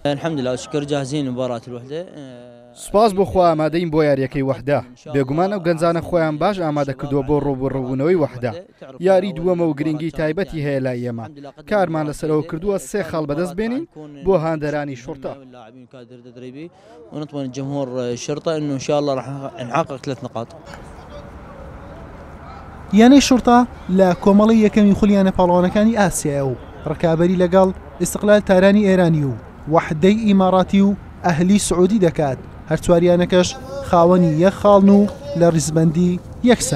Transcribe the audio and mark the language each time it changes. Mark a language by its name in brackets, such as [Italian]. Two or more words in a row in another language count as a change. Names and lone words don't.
[Central Kurdish] سوپاس بۆ خوا ئامادەین بۆ یاریەکەی وەحدە بێگومان ئەو گەنجانە خۆیان باش ئامادە کردووە بۆ ڕووبڕوونەوەی وەحدە یاری دووەمە و گرنگی تایبەتی هەیە لای ئێمە کارمان لەسەرەوە کردووە 3 خاڵ بەدەست بێنین بۆ هاندەرانی شورتە. [Arabic] ونطمئن جمهور الشرطة إنه إن شاء الله راح نحقق 3 نقاط. [Central Kurdish] یانەی شورتە لە کۆمەڵی یەکەمی خولیانە پاڵەوانەکانی ئاسیایە و ڕکابەری لەگەڵ ئیستیقلال تارانی ئێرانی و وەحدەی ئیماڕاتی و ئەهلی سعودی دەکات هەر چواریانەکەش خاوەنی یەک خاڵن و لە ڕیزبەندی یەکسانن.